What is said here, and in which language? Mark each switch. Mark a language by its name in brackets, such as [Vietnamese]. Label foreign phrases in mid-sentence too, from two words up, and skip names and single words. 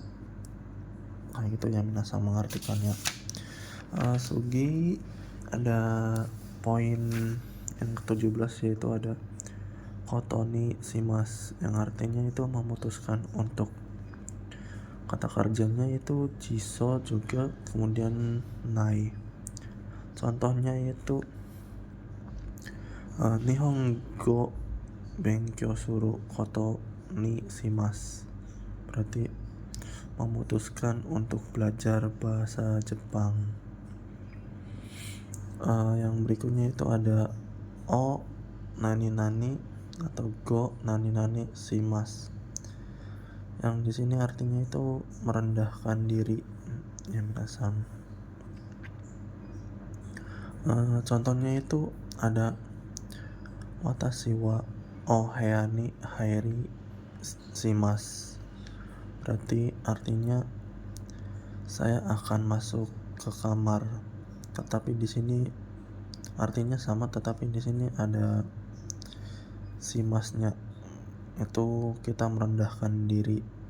[Indonesian] Itu yang minasang mengartikannya. Sugi ada poin yang ke-17 yaitu ada [Japanese] ことにします, [Indonesian] yang artinya itu memutuskan untuk. Kata kerjanya itu jiso juga kemudian nai. Contohnya itu [Japanese] 日本語 勉強 する こと に します, [Indonesian] berarti memutuskan untuk belajar bahasa Jepang. Yang berikutnya itu ada [Japanese] お何々 [Indonesian] atau [Japanese] ご何々します, [Indonesian] yang di sini artinya itu merendahkan diri ya minasang. Contohnya itu ada [Japanese] 私は お部屋に 入り します, [Indonesian] berarti artinya saya akan masuk ke kamar, tetapi di sini artinya sama, tetapi di sini ada simasnya, itu kita merendahkan diri.